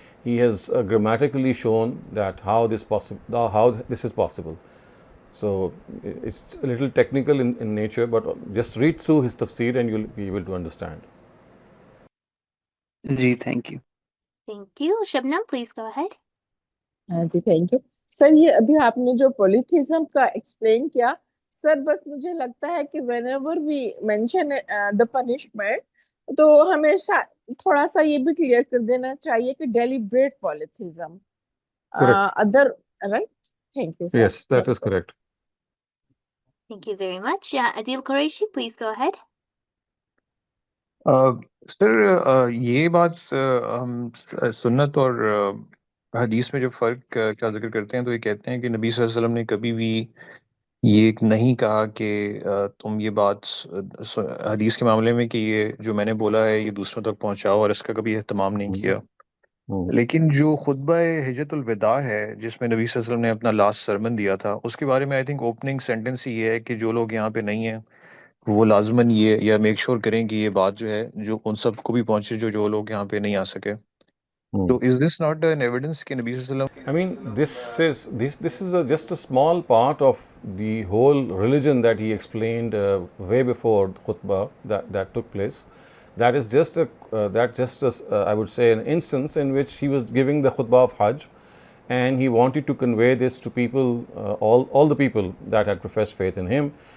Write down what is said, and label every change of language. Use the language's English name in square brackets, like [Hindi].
[English] He has grammatically shown that how this is possible. So it's a little technical in nature, but just read through his tafsir and you'll be able to understand. [Hindi] Ji thank you. [English] Thank you. Shabnam, please go ahead. [Hindi] Ji thank you sir. ये अभी आपने जो पॉलीथिज्म का explain किया sir, बस मुझे लगता है कि [English] whenever we mention the punishment, [Hindi] तो हमेशा थोड़ा सा ये भी क्लियर कर देना चाहिए कि [English] deliberate polytheism. Correct. Right? Thank you, sir. Yes, that is correct. Thank you very much. Adil Qureshi, please go ahead. [Hindi] Sir ये बात हम सुन्नत और हदीस में जो फ़र्क का जिक्र करते हैं, तो ये कहते हैं कि नबी सल्लल्लाहु अलैहि वसल्लम ने कभी भी ये नहीं कहा कि तुम ये बात हदीस के मामले में कि ये जो मैंने बोला है ये दूसरों तक पहुंचाओ, और इसका कभी एहतमाम नहीं किया। लेकिन जो खुतबा हिज्जतुल विदा है जिसमें नबी सल्लल्लाहु अलैहि वसल्लम ने अपना लास्ट सरमन दिया था, उसके बारे में [English] I think opening sentence [Hindi] ही ये है कि जो लोग यहाँ पे नहीं हैं वो लाजमन ये या मेक श्योर करें कि ये बात जो है जो उन सबको भी पहुंचे जो लोग यहाँ पे नहीं आ सके। तो [English] is this not an evidence [Hindi] कि नबी सल्लल्लाहु अलैहि [English] I mean, this is just a small part of the whole religion that he explained way before the khutbah that took place. That is just I would say an instance in which he was giving the khutbah of Hajj, and he wanted to convey this to people, all the people that had professed faith in him.